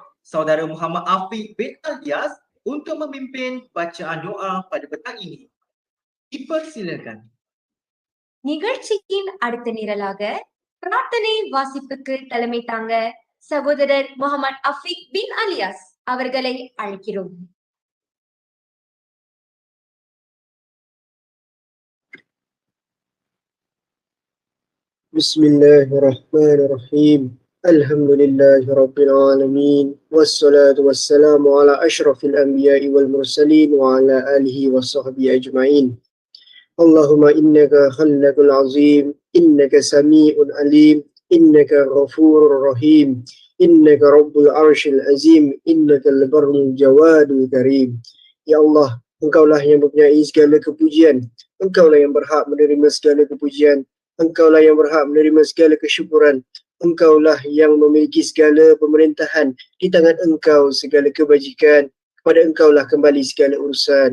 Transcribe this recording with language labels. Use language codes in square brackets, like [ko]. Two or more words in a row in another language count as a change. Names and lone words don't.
[ms] Saudara Muhammad Afiq bin Alyas untuk memimpin bacaan doa pada petang ini. Dipersilakan. [ta] நிகழ்ச்சியின் அடுத்த நிரலாக பிரார்த்தனை வாசிப்புக்கு தலைமை தாங்க சகோதரர் முகமது அஃபீக் பின் அலியாஸ் அவர்களை அழைக்கிறோம். [ar] Bismillahirrahmanirrahim. الحمد لله رب العالمين. والصلاة والسلام على أشرف الأنبياء والمرسلين وعلى آله وصحبه أجمعين. اللهم إنك خلاق عظيم، إنك سميع عليم، إنك غفور رحيم، إنك رب العرش العظيم، إنك البر الجواد الكريم. [ms] Ya Allah, Engkaulah yang mempunyai segala kepujian, Engkaulah yang berhak menerima segala kepujian, Engkaulah yang berhak menerima segala kesyukuran. Engkaulah yang memiliki segala pemerintahan. Di tangan Engkau segala kebajikan. Kepada Engkaulah kembali segala urusan.